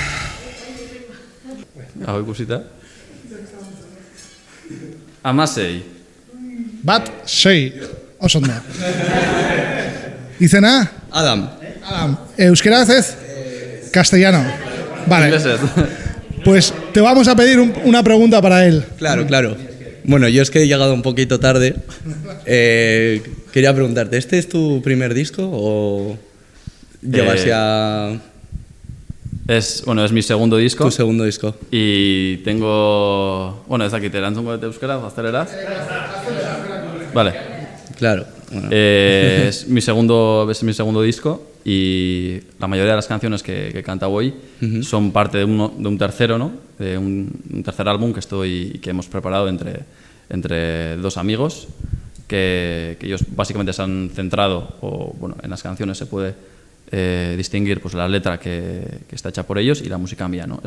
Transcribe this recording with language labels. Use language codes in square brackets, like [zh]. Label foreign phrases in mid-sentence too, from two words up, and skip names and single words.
[eu] Hau ikusita. 16. Bat, 6. Oso ondo. Izena? Adam. ¿Euskeraz ez? [es] Castellano. Vale. [eu] Inglesez. [es] Pues te vamos a pedir una pregunta para él. Claro. Bueno, yo es que he llegado un poquito tarde. Quería preguntarte, ¿este es tu primer disco o llevas ya Es mi segundo disco. tu segundo disco? Y tengo... [eu] Bueno, ez dakit, erantzungo dut euskera, gazteleraz. [es] Vale. Claro. Bueno. Es mi segundo disco y la mayoría de las canciones que canta hoy son parte de un tercero, ¿no? De un tercer álbum que hemos preparado entre dos amigos que ellos básicamente se han centrado, o bueno, en las canciones se puede distinguir pues la letra que está hecha por ellos y la música mía, ¿no?